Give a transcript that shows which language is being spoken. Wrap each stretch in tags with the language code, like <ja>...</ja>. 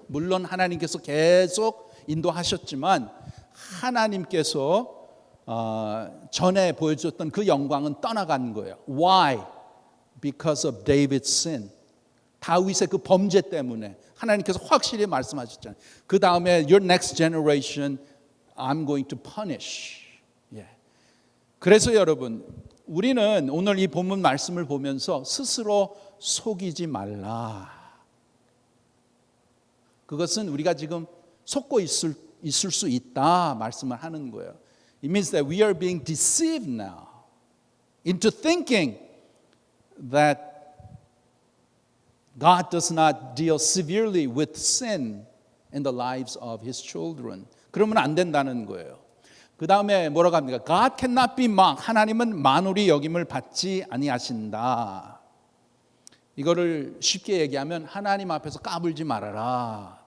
<ko>물론 하나님께서 계속 인도하셨지만 하나님께서 전에 보여줬던 그 영광은 떠나간 거예요.</ko> <en>Why? Because of David's sin.</en> <ko>다윗의 그 범죄 때문에 하나님께서 확실히 말씀하셨잖아요. 그 다음에</ko> <en>your next generation I'm going to punish.</en> <ko>그래서 여러분 우리는 오늘 이 본문 말씀을 보면서 스스로 속이지 말라. 그것은 우리가 지금 속고 있을 수 있다 말씀을 하는 거예요.</ko> <en>It means that we are being deceived now into thinking that God does not deal severely with sin in the lives of His children.</en> <ko>그러면 안 된다는 거예요. 그 다음에 뭐라고 합니까?</ko> <en>God cannot be mocked.</en> <ko>하나님은 만홀히 여김을 받지 아니하신다. 이거를 쉽게 얘기하면 하나님 앞에서 까불지 말아라.</ko>